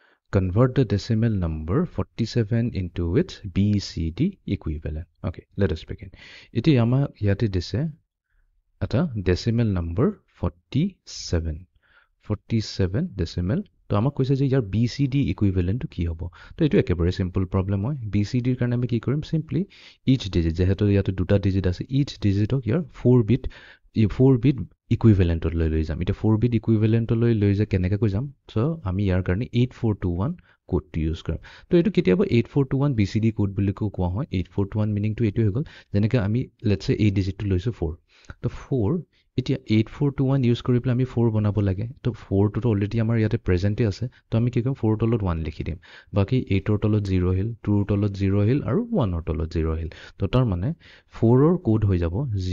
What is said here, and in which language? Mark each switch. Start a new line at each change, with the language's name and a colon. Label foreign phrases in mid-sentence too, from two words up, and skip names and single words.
English: convert the decimal number 47 into its BCD equivalent. Okay, let us begin.
Assamese: ইতি আমা ইয়াতে দিছে এটা
English: decimal number
Assamese: 47.
English: 47 decimal.
Assamese: তো আমাক কৈছে যে ইয়াৰ
English: BCD equivalent
Assamese: কি হ'ব তো এটো একেবাৰে
English: simple problem
Assamese: হয় BCD ৰ কাৰণে আমি কি কৰিম সিম্পলি
English: each digit
Assamese: যেহেতু ইয়াতে দুটা ডিজিট আছে
English: each digit
Assamese: ক ইয়াৰ 4
English: bit equivalent
Assamese: লৈ যাম এটা 4
English: bit equivalent
Assamese: লৈ যে কেনেকৈ কৈ যাম সো আমি ইয়াৰ কাৰণে 8421
English: code use
Assamese: কৰিম তো এটো কেতিয়াবা 8421
English: BCD code
Assamese: বুলি কোৱা হয় 8421 মিনিং টো এটো হৈ গল যেনেকৈ আমি
English: let's say
Assamese: এই ডিজিটটো লৈছো 4 তো 4 এতিয়া 8421 ইউজ কৰি পেলাই আমি 4 বনাব লাগে তো 4 টো অলৰেডি আমাৰ ইয়াতে প্ৰেজেন্টে আছে তো আমি কি কৰিম 4 তলত 1 লিখি দিম বাকি 8 ৰ তলত 0 হিল 2 ৰ তলত 0 হিল আৰু 1 ৰ তলত 0 হিল তো তাৰ মানে 4 ৰ কোড হৈ যাব